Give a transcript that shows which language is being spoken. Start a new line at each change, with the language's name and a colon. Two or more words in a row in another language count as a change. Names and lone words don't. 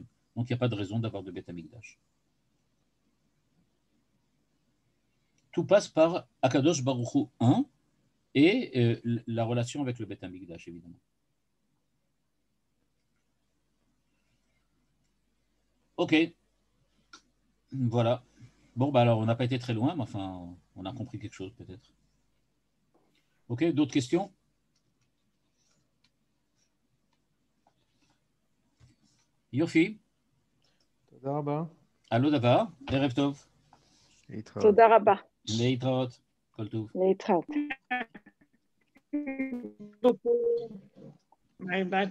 French: Donc, il n'y a pas de raison d'avoir de
Hebrew: בית המקדש.
French: Tout passe par Akadosh Baruch Hu 1 et la relation avec le
Hebrew: בית המקדש,
French: évidemment. Ok. Voilà. Bon, bah alors, on n'a pas été très loin, mais enfin, on a compris quelque chose peut-être. Ok, d'autres questions?
Hebrew: Yofi? תודה רבה. על לא דבר, ערב טוב. להתראות. תודה רבה. להתראות, כל טוב. להתראות. ביי ביי, תודה.